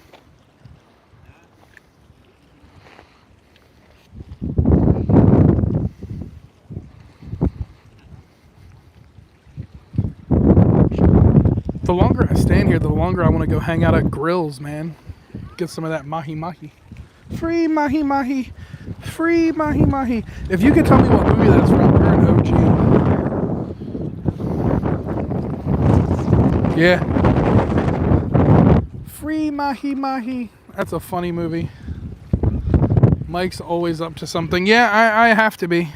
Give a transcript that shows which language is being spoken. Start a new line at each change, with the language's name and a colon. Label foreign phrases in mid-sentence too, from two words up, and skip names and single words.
English: The longer I stand here, the longer I want to go hang out at grills, man. Get some of that mahi-mahi. Free mahi-mahi. Free mahi-mahi. If you could tell me what movie that's from, you're an OG. Yeah. Free mahi-mahi. That's a funny movie. Mike's always up to something. Yeah, I have to be.